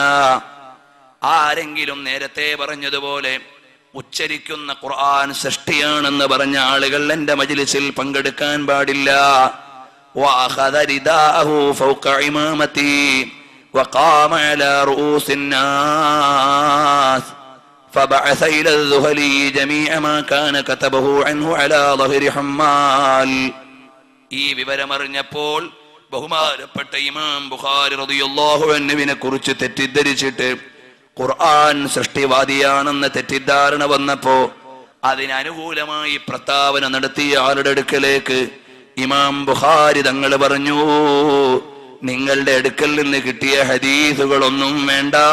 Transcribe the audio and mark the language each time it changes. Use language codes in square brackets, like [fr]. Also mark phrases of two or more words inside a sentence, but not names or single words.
[ml] ആരെങ്കിലും നേരത്തെ പറഞ്ഞതുപോലെ ഉച്ചരിക്കുന്ന ഖുർആൻ സൃഷ്ടിയാണെന്ന് പറഞ്ഞ ആളുകൾ എന്റെ മജ്ലിസിൽ പങ്കെടുക്കാൻ പാടില്ല. [ar] وعقد رداءه فوق عمامته وقام على رؤوس الناس فبعث إلى الذهلي جميع ما كان كتبه عنه على ظهر حمال. [ml] ഈ വിവരമറിഞ്ഞപ്പോൾ ബഹുമാനപ്പെട്ട ഇമാം ബുഖാരി റളിയല്ലാഹു അൻഹുവിനെ കുറിച്ച് തെറ്റിദ്ധരിച്ചിട്ട് ഖുർആൻ സൃഷ്ടിവാദിയാണെന്ന് തെറ്റിദ്ധാരണ വന്നപ്പോ അതിനനുകൂലമായി പ്രസ്താവന നടത്തിയ ആളുടെ അടുക്കലേക്ക് ഇമാം ബുഖാരി തങ്ങൾ പറഞ്ഞു, നിങ്ങളുടെ അടുക്കൽ നിന്ന് കിട്ടിയ ഹദീസുകളൊന്നും വേണ്ട.